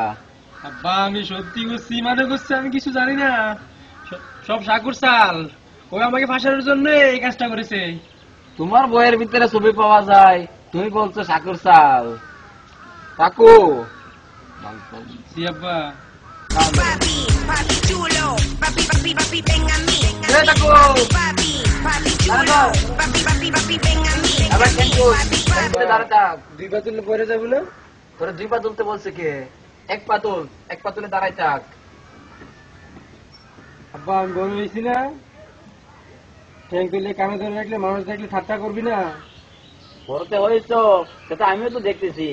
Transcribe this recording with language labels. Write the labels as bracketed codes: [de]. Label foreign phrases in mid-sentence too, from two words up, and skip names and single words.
[bn] আব্বা আমি সত্যি করছি, মানে করছি, আমি কিছু জানি না। সব সাকুর চাল। ও আমাকে ফাঁসানোর জন্য এই কাজটা করেছে। তোমার বইয়ের ভিতরে ছবি পাওয়া যায়, তুমি বলছো সাকুর চাল। সাকু জি আব্বা। [es] Papi, papi chulo, papi, papi, papi, ven a mí. Eh, Taco. Papi, papi chulo, papi, papi, papi, ven a mí. [bn] আবার কেন কর? Papi, কেন করে দাঁড়া থাক? দুই পা তুললে পরে যাবো না? তোরা দুই পা তুলতে বলছে কে? এক পা তুল, এক পা তুলে দাঁড়াই থাক। আব্বা আমি বড় হয়েছি না, ঠ্যাং তুলে কানে ধরে রাখলে মানুষ দেখলে ঠাট্টা করবি না। বড়তে হয়েছ সেটা আমিও তো দেখতেছি।